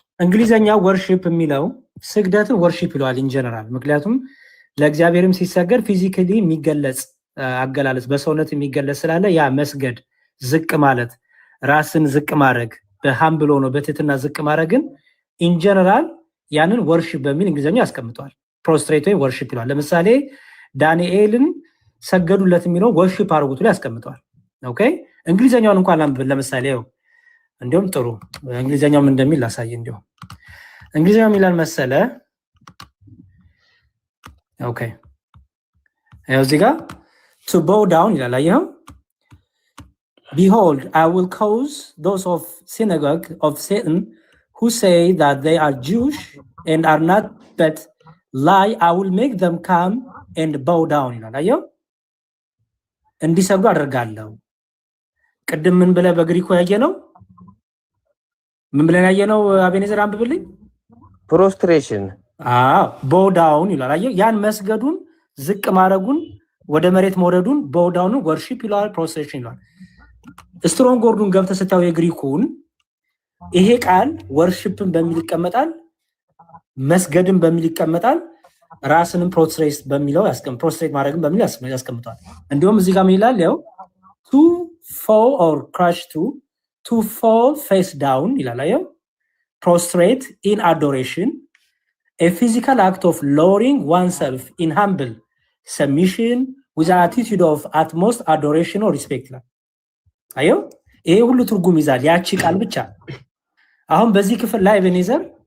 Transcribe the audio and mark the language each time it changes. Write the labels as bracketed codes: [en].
[am] እንግሊዘኛ ወርሺፕ የሚለው ስግደትን ወርሺፕ ይለዋል ኢንጀነራል። ምክንያቱም ለእግዚአብሔርም ሲሰገድ ፊዚካሊ የሚገለጽ አገላለጽ በሰውነት የሚገለጽ ስላለ ያ መስገድ ዝቅ ማለት ራስን ዝቅ ማድረግ በሃምብሎ ነው በትህትና ዝቅ ማድረግን ኢንጀነራል ያንን ወርሺፕ በሚል እንግሊዘኛ ያስቀምጠዋል። ፕሮስትሬት ወይ ወርሺፕ ይለዋል። ለምሳሌ ዳንኤልን ሰገዱለት የሚለው ወርሺፕ አድርጉት ላይ ያስቀምጠዋል። ኦኬ እንግሊዘኛውን እንኳን ላንብብ። ለምሳሌ እንዲሁም ጥሩ እንግሊዘኛው ምን እንደሚል ላሳይ። እንዲሁም እንግሊዘኛው ሚላል መሰለ። ኦኬ ያው እዚህ ጋር [en] to bow down [am] ይላል። አየኸው? [en] Behold, I will cause those of synagogue of Satan who say that they are Jewish and are not but lie, I will make them come and bow down [am] ይላል። አየኸው? እንዲሰግዱ አደርጋለሁ። ቅድም ምን ብለህ በግሪኩ ያየነው? ምን ብለን ያየነው? አቤኔዘር አንብብልኝ። [en] ፕሮስትሬሽን [am] ቦው ዳውን ይላል። አየህ ያን መስገዱን ዝቅ ማድረጉን ወደ መሬት መውረዱን ቦው ዳውን ወርሺፕ ይላል፣ ፕሮስትሬሽን ይላል። ስትሮንግ ወርዱን ገብተህ ስታየው የግሪኩን ይሄ ቃል ወርሺፕን በሚል ይቀመጣል፣ መስገድን በሚል ይቀመጣል፣ ራስንም ፕሮስትሬት በሚለው ፕሮስትሬት ማድረግን በሚል ያስቀምጣል። እንዲሁም እዚህ ጋር ምን ይላል? [en] ያው to fall or crush to fall face down [am] ይላል። አየው [en] prostrate in adoration, a physical act of lowering oneself in humble submission with an attitude of utmost adoration or respect [am] ይላል። አየው ይሄ ሁሉ ትርጉም ይዛል ያቺ ቃል ብቻ። አሁን በዚህ ክፍል ላይ ኤቤኔዘር